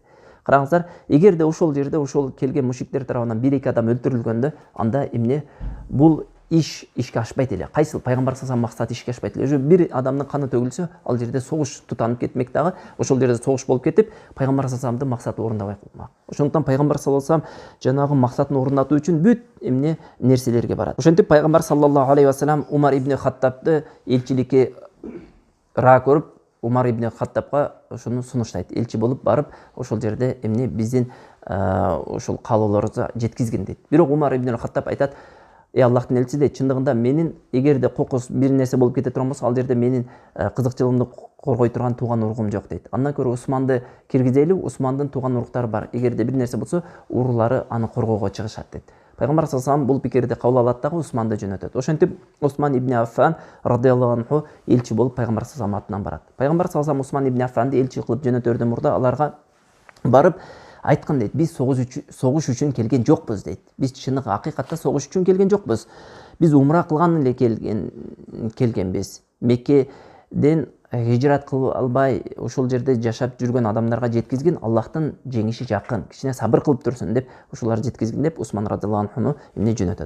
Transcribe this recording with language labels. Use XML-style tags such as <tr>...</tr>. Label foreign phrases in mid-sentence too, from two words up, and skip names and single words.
<ky>Караңыздар, эгерде ошол жерде ошол келген мушриктер тарабынан 1-2 адам өлтүрүлгөндө, анда эмне бул ишке ашпайт эле. Кайсыл пайгамбар</ky> <ar>صلى الله عليه</ar> <ky>максаты ишке ашпайт эле. Уже бир адамдын каны төгүлсө, ал жерде согуш тутанып кетмек дагы, ошол жерде согуш болуп кетип, пайгамбар</ky> <ar>صلى الله عليه</ar> <ky>максатын орундабай калмак. Ошондуктан пайгамбар</ky> <ar>صلى الله عليه</ar> <ky>жанагы максатын орундатуу үчүн бүт эмне нерселерге барат. Ошентип пайгамбар</ky> <ar>صلى الله عليه وسلم</ar> <ky>Умар ибн Хаттабты элчиликке ра көрүп, Умар ибн Хаттабга ошону сунуштайт. Элчи болуп барып, ошол жерде эмне биздин ошол каалоолорубузду жеткизгин дейт. Бирок Умар ибн Хаттаб айтат: Аллахтын элчиси дейт, чындыгында менин эгерде кокус бир нерсе болуп кете турган болсо, ал жерде менин кызыкчылыгымды коргой турган тууган уругум жок дейт. Андан көрө Усманды киргизели, Усмандын тууган уруктары бар. Эгерде бир нерсе болсо, уруулары аны коргоого чыгышат дейт. Пайгамбар</ky> <ar>صلى الله عليه</ar> <ky>бул пикирди кабыл алат дагы Усманды жөнөтөт. Ошентип Усман ибн Аффан</ky> <ar>رضي الله عنه</ar> <ky>элчи болуп пайгамбар саллаллаху алейхи атынан барат. Пайгамбар</ky> <ar>صلى الله عليه</ar> <ky>Усман ибн Аффанды элчи кылып жөнөтөрдөн мурда аларга барып айткан дейт: биз согуш үчүн келген жокпуз дейт. Биз чыныгы акыйкатта согуш үчүн келген жокпуз. Биз умра кылган эле келгенбиз. Меккеден хижрат кылып албай ошол жерде жашап жүргөн адамдарга жеткизгин, Аллахтын жеңиши жакын, кичине сабыр кылып турсун деп ошолар жеткизгин деп Усман</ky> <ar>رضي الله عنه</ar> <ky>эмне жөнөтөт.</ky>